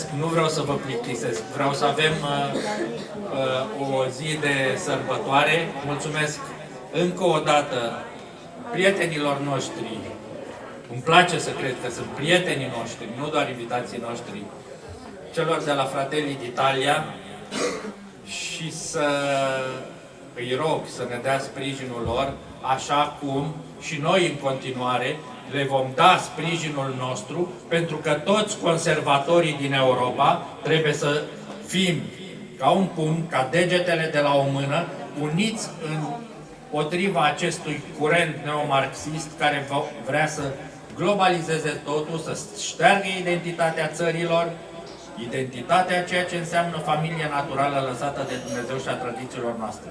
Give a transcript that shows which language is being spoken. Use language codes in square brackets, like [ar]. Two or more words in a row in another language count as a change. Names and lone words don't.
[ro] Nu vreau să vă plictisesc. Vreau să avem o zi de sărbătoare. Mulțumesc încă o dată prietenilor noștri. Îmi place să cred că sunt prietenii noștri, nu doar invitații noștri, celor de la Fratelli d'Italia, și să îi rog să ne dea sprijinul lor, așa cum și noi în continuare le vom da sprijinul nostru, pentru că toți conservatorii din Europa trebuie să fim ca un pumn, ca degetele de la o mână, uniți împotriva acestui curent neomarxist care vrea să globalizeze totul, să șteargă identitatea țărilor, identitatea, ceea ce înseamnă familia naturală lăsată de Dumnezeu și a tradițiilor noastre.